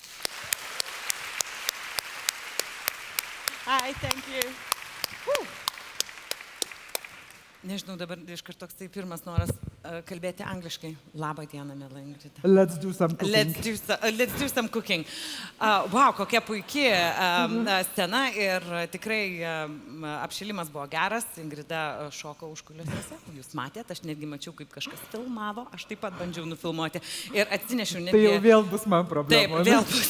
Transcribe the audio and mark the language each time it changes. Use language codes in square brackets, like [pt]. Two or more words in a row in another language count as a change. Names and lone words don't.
[en] Hi, thank you. [lt] Nežinau, dabar iš karto toks pirmas noras kalbėti angliškai. Labą dieną, mėla Ingrida. [en] Let's do some cooking. Let's do some cooking. [lt] Wow, kokia puikia scena ir tikrai apšilimas buvo geras. Ingrida šoko užkulisiuose. Jūs matėte, aš netgi mačiau, kaip kažkas filmavo. Aš taip pat bandžiau nufilmuoti ir atsinešiau netgi... Tai jau vėl bus man problema. Taip, vėl bus.